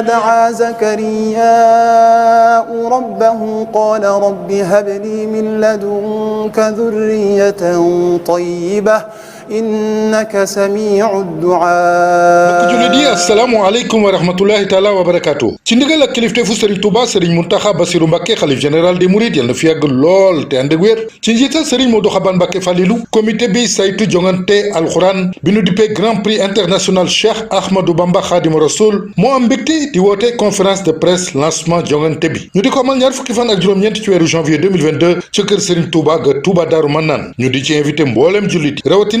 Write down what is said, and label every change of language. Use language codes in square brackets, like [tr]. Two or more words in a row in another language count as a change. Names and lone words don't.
[ar] دعا زكرياء ربه قال رب هب لي من لدنك ذرية طيبة إنك سميع الدعاء. julidi السلام عليكم ورحمة الله تعالى وبركاته. [wo] ci ndigal ak kilifteefu Serigne Touba Serigne Mountakha Bassirou Mbacké xalif général des Mourides yal na fi yàgg lool te ànd ak wér ci njiital Serigne Modou Xaban Mbacké Falilou comité bi saytu jongante alxuraan bi nu dippee grand prix international Cheikh Ahmadou Bamba Khadimu Rasoul moo am mbégte di woote [fr] conférence de presse [wo] lancement jongante bi ñu di ko amal ñaar fukki fan ak juróom-ñeent ci weeru janvier 2022 ci kër Serigne Touba ga Touba Darou Manane ñu di ci invité mbooleem jullit rawatina